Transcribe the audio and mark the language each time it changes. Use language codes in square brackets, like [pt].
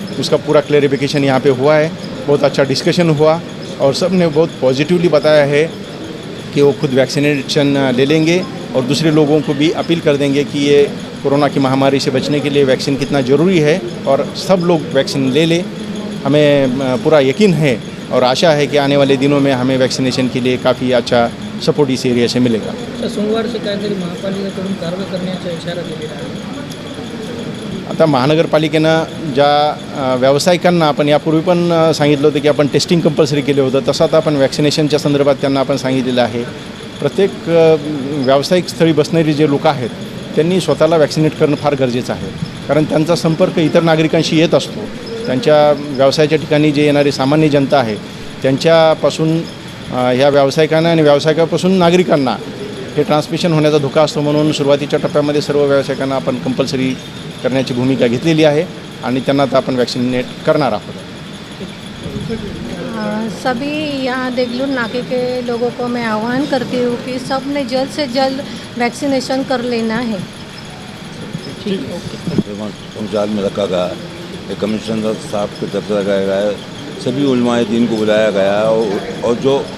[hi] उसका पूरा क्लैरिफिकेशन यहाँ पे हुआ है। बहुत अच्छा डिस्कशन हुआ और सब ने बहुत पॉजिटिवली बताया है कि वो खुद वैक्सीनेशन ले लेंगे और दूसरे लोगों को भी अपील कर देंगे कि ये कोरोना की महामारी से बचने के लिए वैक्सीन कितना ज़रूरी है और सब लोग वैक्सीन ले लें। हमें पूरा यकीन है और आशा है कि आने वाले दिनों में हमें वैक्सीनेशन के लिए काफ़ी अच्छा सपोर्ट इस एरिया से मिळेगा। [mr] सोमवार से काहीतरी महापालिकेकडून कारवाई करण्याचा इशारा दिलेला आहे। आता महानगरपालिकेनं ज्या व्यावसायिकांना आपण यापूर्वी पण सांगितलं होतं की आपण टेस्टिंग कंपल्सरी केलं होतं, तसं आता आपण वॅक्सिनेशनच्या संदर्भात त्यांना आपण सांगितलेलं आहे। प्रत्येक व्यावसायिक स्थळी बसणारी जे लोक आहेत त्यांनी स्वतःला वॅक्सिनेट करणं फार गरजेचं आहे, कारण त्यांचा संपर्क इतर नागरिकांशी येत असतो। त्यांच्या व्यवसायाच्या ठिकाणी जे येणारी सामान्य जनता आहे त्यांच्यापासून ह्या व्यावसायिकांना आणि व्यावसायिकापासून नागरिकांना हे ट्रान्समिशन होण्याचा धोका असतो, म्हणून सुरुवातीच्या टप्प्यामध्ये सर्व व्यावसायिकांना आपण कंपल्सरी करण्याची भूमिका घेतलेली आहे आणि त्यांना आता आपण वॅक्सिनेट करणार आहोत। [hi] सभी यहाँ देगलूर नाके के लोगों को मैं आह्वान करती हूँ कि सब ने जल्द से जल्द वैक्सीनेशन कर लेना है। पंचायत में रखा गया है, कमिश्नर साहब की तरफ से लगाया गया है, सभी उलमाए दीन को बुलाया गया है और जो